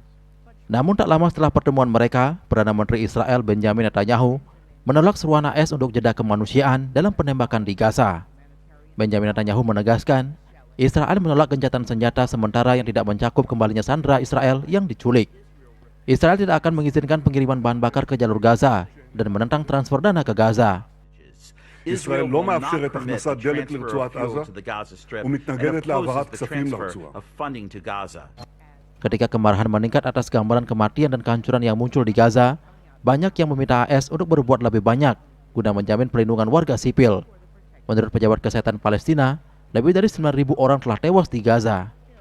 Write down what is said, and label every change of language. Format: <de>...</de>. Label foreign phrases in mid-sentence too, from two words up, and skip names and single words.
<id>Namun tak lama setelah pertemuan mereka, Perdana Menteri Israel Benjamin Netanyahu menolak seruan AS untuk jeda kemanusiaan dalam penembakan di Gaza. Benjamin Netanyahu menegaskan, Israel menolak gencatan senjata sementara yang tidak mencakup kembalinya sandera Israel yang diculik. Israel tidak akan mengizinkan pengiriman bahan bakar ke jalur Gaza dan menentang transfer dana ke Gaza.</id> <he>ישראל לא מאפשרת הכנסת דלק לרצועת עזה ומתנגדת להעברת כספים לרצועה.</he> <id>Ketika kemarahan meningkat atas gambaran kematian dan kehancuran yang muncul di Gaza, banyak yang meminta AS untuk berbuat lebih banyak guna menjamin perlindungan warga sipil. Menurut pejabat kesehatan Palestina, lebih dari 9.000 orang telah tewas di Gaza.</id>